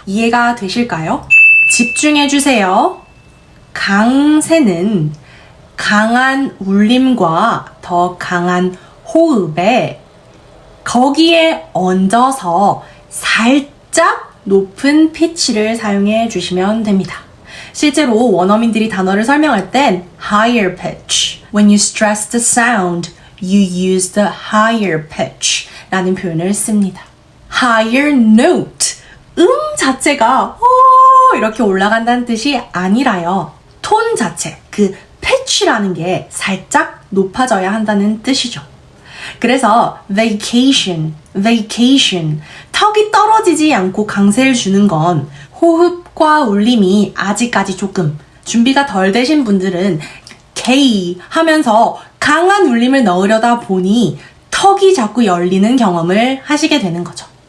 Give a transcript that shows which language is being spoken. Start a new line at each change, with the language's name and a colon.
Korean: 이해가 되실까요? 집중해주세요. 강세는 강한 울림과 더 강한 호흡에 거기에 얹어서 살짝 높은 피치를 사용해 주시면 됩니다. 실제로 원어민들이 단어를 설명할 땐
English: higher pitch. When you stress the sound, you use the higher pitch
Korean: 라는 표현을 씁니다.
English: higher note.
Korean: 자체가 이렇게 올라간다는 뜻이 아니라요. 톤 자체, 그 pitch라는 게 살짝 높아져야 한다는 뜻이죠. 그래서 vacation, 턱이 떨어지지 않고 강세를 주는 건 호흡과 울림이 아직까지 조금 준비가 덜 되신 분들은 K 하면서 강한 울림을 넣으려다 보니 턱이 자꾸 열리는 경험을 하시게 되는 거죠.